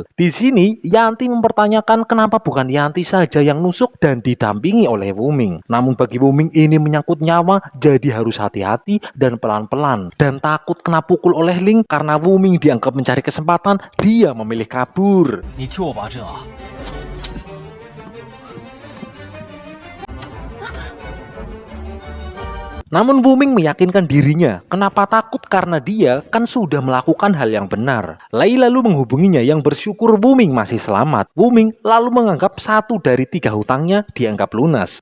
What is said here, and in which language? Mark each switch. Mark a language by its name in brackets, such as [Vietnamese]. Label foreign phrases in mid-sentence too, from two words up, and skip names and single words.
[Indonesian] Di sini Yanti mempertanyakan kenapa bukan Yanti saja yang nusuk dan didampingi oleh Wuming. Namun bagi Wuming ini menyangkut nyawa, jadi harus hati-hati dan pelan-pelan. Dan takut kena pukul oleh Ling karena Wuming dianggap mencari kesempatan, dia memilih kabur. [Chinese] 你替我拔针啊！ [Indonesian] Namun Wuming meyakinkan dirinya, kenapa takut karena dia kan sudah melakukan hal yang benar. Lei lalu menghubunginya yang bersyukur Wuming masih selamat. Wuming lalu menganggap 1 dari 3 hutangnya dianggap lunas.